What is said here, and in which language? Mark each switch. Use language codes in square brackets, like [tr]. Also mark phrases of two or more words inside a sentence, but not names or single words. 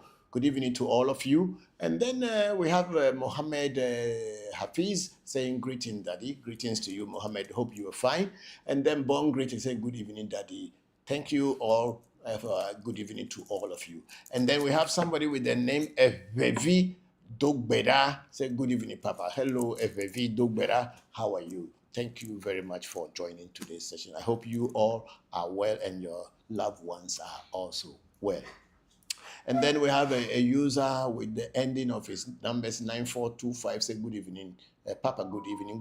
[en] Good evening to all of you. And then we have Mohammed Hafiz saying, greeting, daddy. Greetings to you, Mohammed. Hope you are fine. And then Bon Great is saying, good evening, daddy. Thank you all. Good evening to all of you. And then we have somebody with the name Ewe Vodu. Say, good evening, Papa. Hello, Ewe Vodu. How are you? Thank you very much for joining today's session. I hope you all are well and your loved ones are also well. And then we have a user with the ending of his numbers 9425. Say good evening, Papa. Good evening.